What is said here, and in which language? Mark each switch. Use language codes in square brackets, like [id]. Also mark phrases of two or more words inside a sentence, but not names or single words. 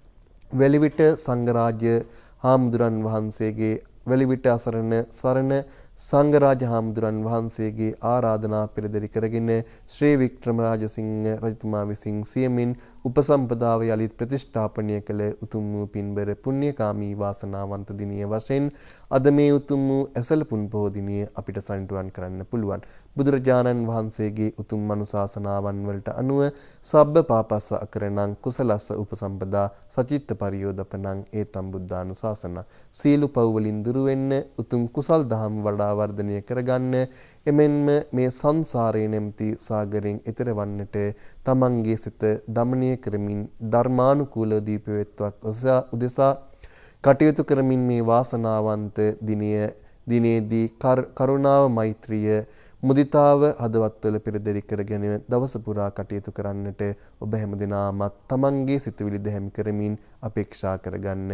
[si] වැලිවිට සංඝරාජ්‍ය හාමුදුරන් වහන්සේගේ වැලිවිට අසරණ සරණ සංඝරාජ හාමුදුරන් වහන්සේගේ ආරාධනා පෙරදරි කරගෙන ශ්‍රී වික්‍රමරාජසිංහ රජතුමා විසින් සියමින් උපසම්පදාව යලිත් ප්‍රතිෂ්ඨාපනය කළ උතුම් වූ පින්බර පුණ්‍යකාමී වාසනාවන්ත දිනය වශයෙන් අද මේ උතුම් වූ ඇසළ පුන් පොහෝ දිනය අපිට සනිටුවන් කරන්න පුළුවන්. බුදුරජාණන් වහන්සේගේ උතුම් අනුශාසනාවන් වලට අනුව [pi] සබ්බ පාපස්ස අකරණං කුසලස්ස උපසම්පදා සචිත්ත පරියෝදපණං ඒතම් බුද්ධානුශාසන. [si] සීල පව් වලින් දුරු වෙන්න උතුම් කුසල් දහම් වඩා වර්ධනය කරගන්න එමෙන්ම මේ සංසාරේ නැමැති සාගරයෙන් එතර වන්නට තමන්ගේ සිත දමනය කරමින් ධර්මානුකූල දීපවත්වක් උදෙසා කටයුතු කරමින් මේ වාසනාවන්ත දිනේදී කරුණාව මෛත්‍රිය මුදිතාව හදවත්වල පෙරදරි කරගෙන දවස පුරා කටයුතු කරන්නට ඔබ හැමදෙනාමත් තමන්ගේ සිතවිලි දැහැමි කරමින් අපේක්ෂා කරගන්න.